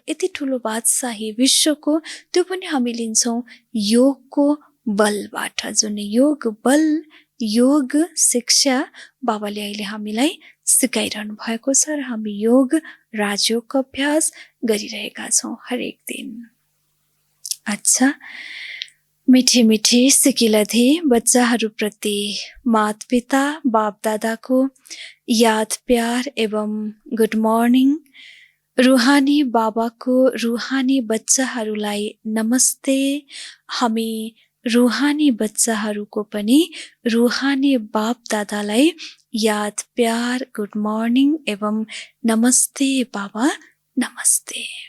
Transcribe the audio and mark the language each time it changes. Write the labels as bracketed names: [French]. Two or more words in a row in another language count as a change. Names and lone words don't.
[Nepali] यति ठुलो बादशाही विश्वको, त्यो पनि हामी लिन्छौँ योगको बलबाट। जुन योग बल, योग शिक्षा बाबाले अहिले हामीलाई सिकाइरहनु भएको छ र हामी योग राजयोगको अभ्यास गरिरहेका छौँ हरेक दिन। अच्छा, [Hindi] मिठी मिठी सिकिलधी [Nepali] बच्चाहरूप्रति माता पिता बाप दादाको याद प्यार एवं [English] good morning. [Nepali] रुहानी बाबाको रुहानी बच्चाहरूलाई नमस्ते। हामी रुहानी बच्चाहरूको पनि रुहानी बाप दादालाई याद प्यार [English] good morning [Nepali] एवं नमस्ते बाबा नमस्ते।